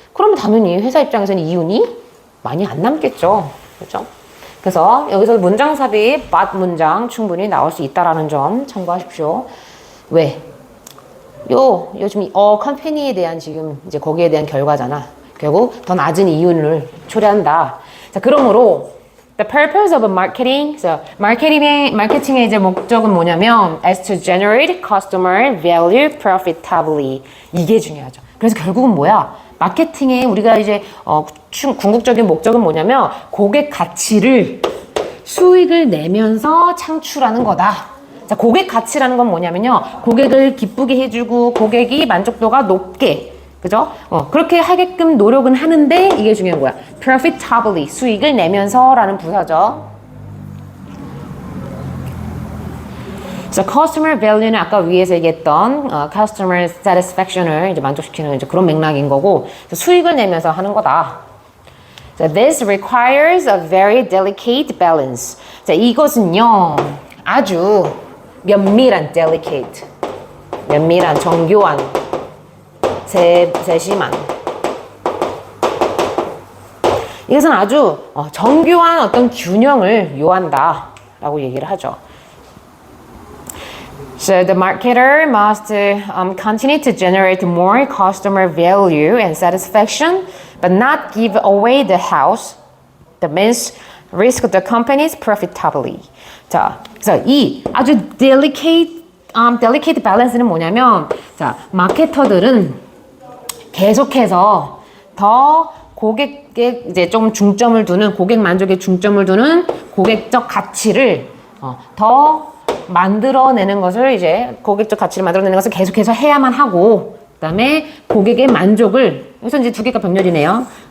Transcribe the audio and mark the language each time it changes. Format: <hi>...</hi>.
<ko>그러면 당연히 회사 입장에서는 이윤이 많이 안 남겠죠. 그렇죠? 그래서 여기서 문장 삽입, but 문장 충분히 나올 수 있다라는 점 참고하십시오. 왜? 요즘 컴퍼니에 대한 지금 이제 거기에 대한 결과잖아. 결국 더 낮은 이윤을 초래한다. 자, 그러므로</ko> <en>the purpose of marketing,</en> <ko>마케팅의 이제 목적은 뭐냐면</ko> <en>as to generate customer value profitably.</en> <ko>이게 중요하죠. 그래서 결국은 뭐야? 마케팅의 우리가 이제 궁극적인 목적은 뭐냐면 고객 가치를 수익을 내면서 창출하는 거다. 자, 고객 가치라는 건 뭐냐면요. 고객을 기쁘게 해주고 고객이 만족도가 높게, 그죠? 그렇게 하게끔 노력은 하는데 이게 중요한 거야. profitably, 수익을 내면서 라는 부사죠. 그래서</ko> <en>customer value</en> <ko>는 아까 위에서 얘기했던</ko> <en>customer satisfaction</en> <ko>을 이제 만족시키는 이제 그런 맥락인 거고 수익을 내면서 하는 거다.</ko> <en>So this requires a very delicate balance.</en> <ko>자, 이것은요 아주 면밀한 delicate, 면밀한 정교한 세심한 이것은 아주 정교한 어떤 균형을 요한다라고 얘기를 하죠.</ko> <en>So the marketer must continue to generate more customer value and satisfaction, but not give away the house. That means risk the company's profitably.</en> <ko>자, 그래서 이 아주 delicate balance는 뭐냐면, 자, 마케터들은 계속해서 더 고객에 이제 좀 중점을 두는 고객 만족에 중점을 두는 고객적 가치를 더 만들어내는 것을 이제 고객적 가치를 만들어내는 것을 계속해서 해야만 하고 그다음에 고객의 만족을 여기서 이제 두 개가 병렬이네요.</ko>